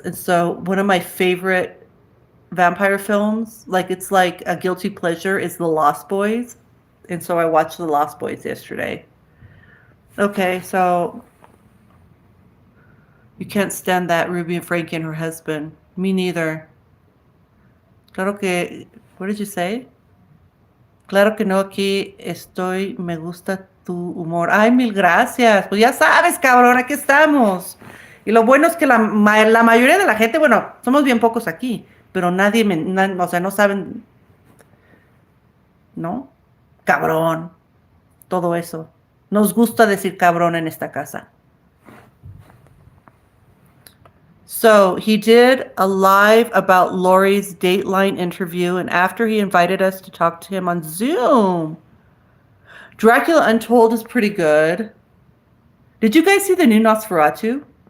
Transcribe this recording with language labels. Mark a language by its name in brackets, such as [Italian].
[English] And so one of my favorite vampire films, like it's like a guilty pleasure, is The Lost Boys. And so I watched The Lost Boys yesterday. Okay, so you can't stand that Ruby and Frankie and her husband. Me neither. [Spanish] Claro que, [English] what did you say? [Spanish] Claro que no, aquí estoy, me gusta tu humor. Ay, mil gracias. Pues ya sabes, cabrón, aquí estamos. Y lo bueno es que la mayoría de la gente, bueno, somos bien pocos aquí, pero nadie, o sea, no saben, ¿no? Cabrón, todo eso. Nos gusta decir cabrón en esta casa. [English] So he did a live about Lori's Dateline interview, and after he invited us to talk to him on Zoom. Dracula Untold is pretty good. Did you guys see the new Nosferatu?